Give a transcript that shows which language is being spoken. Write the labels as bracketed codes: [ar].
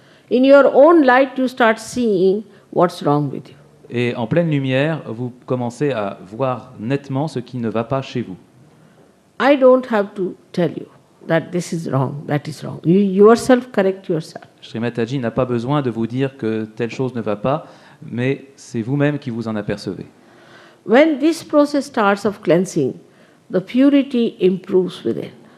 [en] In your own light, you start seeing what's wrong with you. [fr] Et en pleine lumière, vous commencez à voir nettement ce qui ne va pas chez vous. [en] I don't have to tell you that this is wrong, that is wrong. You yourself correct yourself. [fr] Sri Mataji n'a pas besoin de vous dire que telle chose ne va pas, mais c'est vous-même qui vous en apercevez. [en] When this process starts of cleansing, the purity improves within.